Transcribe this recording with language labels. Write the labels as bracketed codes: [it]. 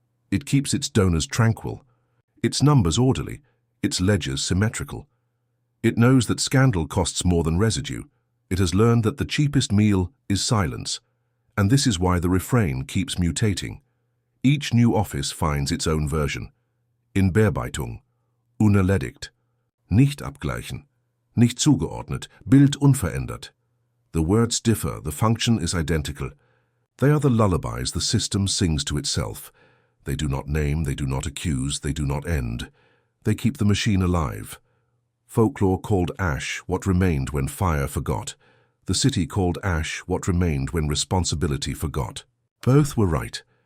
[en] It keeps its donors tranquil, its numbers orderly, its ledgers symmetrical. It knows that scandal costs more than residue. It has learned that the cheapest meal is silence, and this is why the refrain keeps mutating. Each new office finds its own version. [de] In Bearbeitung, unerledigt, nicht abgleichen, nicht zugeordnet, Bild unverändert. [en] The words differ, the function is identical. They are the lullabies the system sings to itself. They do not name, they do not accuse, they do not end. They keep the machine alive. Folklore called ash what remained when fire forgot. The city called ash what remained when responsibility forgot. Both were right.